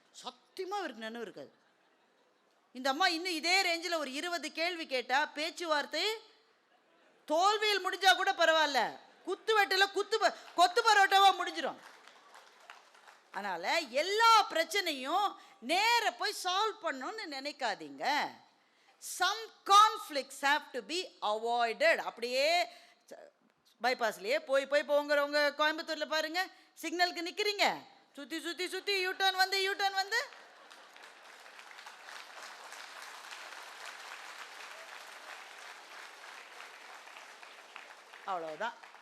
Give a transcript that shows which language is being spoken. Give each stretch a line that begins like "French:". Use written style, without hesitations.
Tamil: சத்தியமாக அவருக்கு நினைவு இருக்காது. இந்த அம்மா இன்னும் இதே ரேஞ்சில் ஒரு 20 கேள்வி கேட்டால் பேச்சுவார்த்தை தோல்வியில் முடிஞ்சால் கூட பரவாயில்ல, குத்து வெட்டில் கொத்து பரோட்டாவாக முடிஞ்சிடும். அதனால் எல்லா பிரச்சனையும் நேர போய் சால்வ் பண்ணணும்னு நினைக்காதீங்க.
English: Some conflicts have to be avoided.
Tamil: அப்படியே பைபாஸ்லேயே போய் போங்கிறவங்க கோயம்புத்தூரில் பாருங்கள், சிக்னலுக்கு நிற்கிறீங்க, சுற்றி யூ டர்ன் வந்து அவ்வளோதான்.